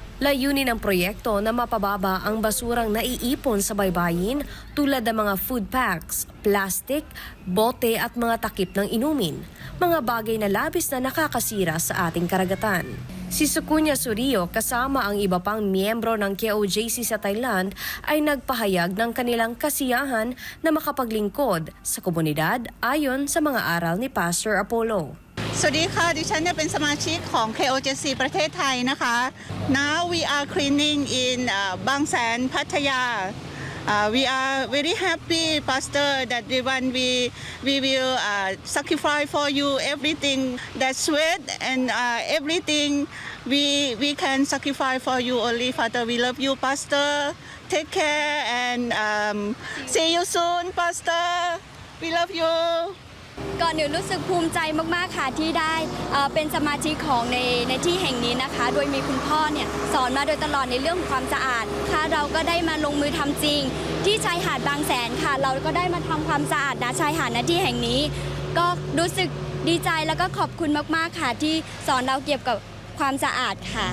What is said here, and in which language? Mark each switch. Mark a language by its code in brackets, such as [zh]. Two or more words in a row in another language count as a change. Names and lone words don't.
[tl] Layunin ng proyekto na mapababa ang basurang naiipon sa baybayin tulad ng mga [en] food packs, [tl] plastic, bote at mga takip ng inumin, mga bagay na labis na nakakasira sa ating karagatan. Si Sukunya Surio kasama ang iba pang miyembro ng KOJC sa Thailand ay nagpahayag ng kanilang kasiyahan na makapaglingkod sa komunidad ayon sa mga aral ni Pastor Apollo. [th] สวัสดีค่ะดิฉันเนี่ยเป็นสมาชิกของ KOJC ประเทศไทยนะคะ [en] Now we are cleaning in Bangsan Pattaya. We are very happy, Pastor, that we will sacrifice for you everything that sweat and everything we can sacrifice for you only, Father. We love you, Pastor. Take care and see you soon, Pastor. We love you. [th] ก่อนอื่นรู้สึกภูมิใจมากๆค่ะที่ได้เป็นสมาชิกของในที่แห่งนี้นะคะโดยมีคุณพ่อเนี่ยสอนมาโดยตลอดในเรื่องของความสะอาดค่ะเราก็ได้มาลงมือทำจริงที่ชายหาดบางแสนค่ะเราก็ได้มาทำความสะอาดณชายหาดณที่แห่งนี้ก็รู้สึกดีใจแล้วก็ขอบคุณมากๆค่ะที่สอนเราเกี่ยวกับความสะอาดค่ะ